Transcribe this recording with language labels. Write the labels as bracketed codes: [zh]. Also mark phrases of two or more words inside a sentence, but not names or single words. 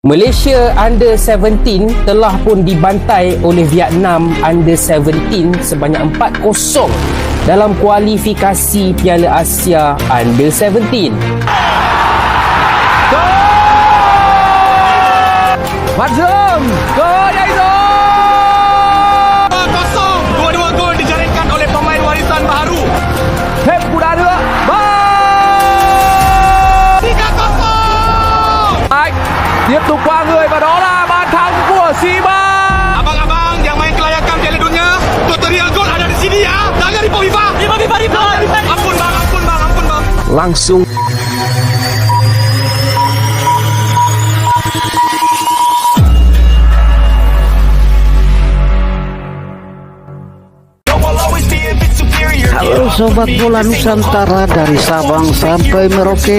[ms] Malaysia Under-17 telah pun dibantai oleh Vietnam Under-17 sebanyak 4-0 dalam kualifikasi Piala Asia Under-17. Mazlum, gol dari Zul! 2-0, dua-dua gol dijaringkan oleh pemain warisan baharu. Hep Budara, [vi] tiếp tục qua người và đó là bàn thắng của Siba. [ms] Abang-abang yang main kelayakan Piala Dunia, tutorial gol ada di sini ya. Jangan di FIFA. Ampun bang. [id] Langsung Halo Sobat Bola Nusantara dari Sabang sampai Merauke.